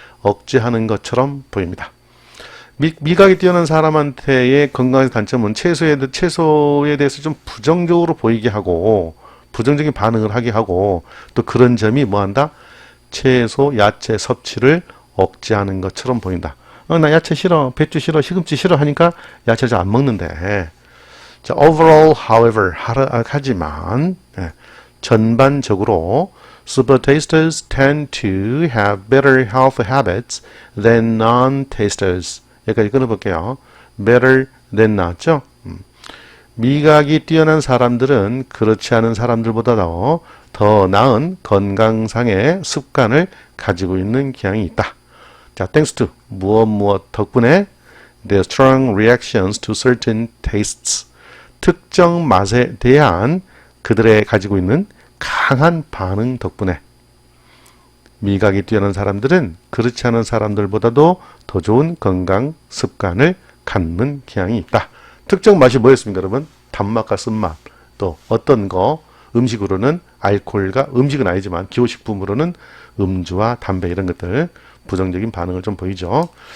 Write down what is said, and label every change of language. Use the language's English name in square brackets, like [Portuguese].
[Korean] 억제하는 것처럼 보입니다. 미각이 뛰어난 사람한테의 건강의 단점은 채소에 대해서 좀 부정적으로 보이게 하고 부정적인 반응을 하게 하고 또 그런 점이 뭐한다? 채소, 야채 섭취를 억제하는 것처럼 보인다. 나 야채 싫어, 배추 싫어, 시금치 싫어 하니까 야채를 잘 안 먹는데. [English] 자, overall, however, [Korean] 하지만 전반적으로 [English] super tasters tend to have better health habits than non-tasters. [Korean] 여기까지 끊어볼게요. [English] better than [Korean] 나왔죠? 미각이 뛰어난 사람들은 그렇지 않은 사람들보다 더 나은 건강상의 습관을 가지고 있는 경향이 있다. [English] 자, thanks to [Korean] 무엇 덕분에 [English] their strong reactions to certain tastes. [Korean] 특정 맛에 대한 그들의 가지고 있는 강한 반응 덕분에 미각이 뛰어난 사람들은 그렇지 않은 사람들보다도 더 좋은 건강 습관을 갖는 경향이 있다. 특정 맛이 뭐였습니까, 여러분? 단맛과 쓴맛. 또 어떤 거 음식으로는 알코올과 음식은 아니지만 기호식품으로는 음주와 담배 이런 것들 부정적인 반응을 좀 보이죠.